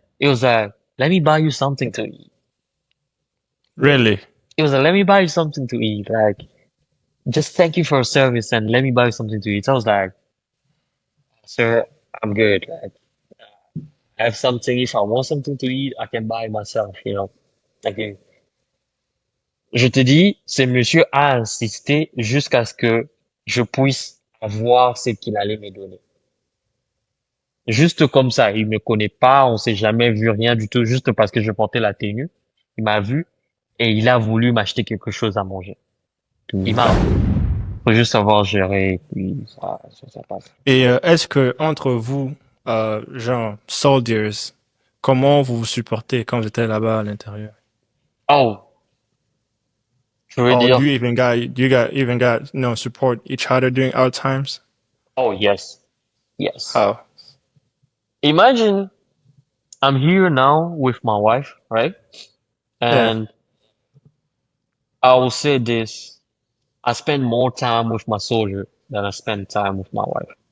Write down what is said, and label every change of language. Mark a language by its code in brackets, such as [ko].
[en] It was like, "Let me buy you something to eat." really? It was like, "Let me buy you something to eat." Like, just thank you for your service and let me buy you something to eat. So I was like, "Sir, I'm good. Like, I have something. If I want something to eat, I can buy it myself. Like, [fr] je te dis, ce monsieur a insisté jusqu'à ce que je puisse avoir ce qu'il allait me donner. Juste comme ça, il me connaît pas, on s'est jamais vu rien du tout, juste parce que je portais la tenue. Il m'a vu et il a voulu m'acheter quelque chose à manger. Il m'a, faut juste savoir gérer, puis ça passe. Et est-ce que entre vous, genre soldiers, comment vous vous supportez quand j'étais là-bas à l'intérieur? Oh, je veux [en] Or [fr] dire, [en] do you got even got support each other during our times? oh yes, yes. How? Imagine I'm here now with my wife, right? Yeah. And I will say this, I spend more time with my soldier than I spend time with my wife.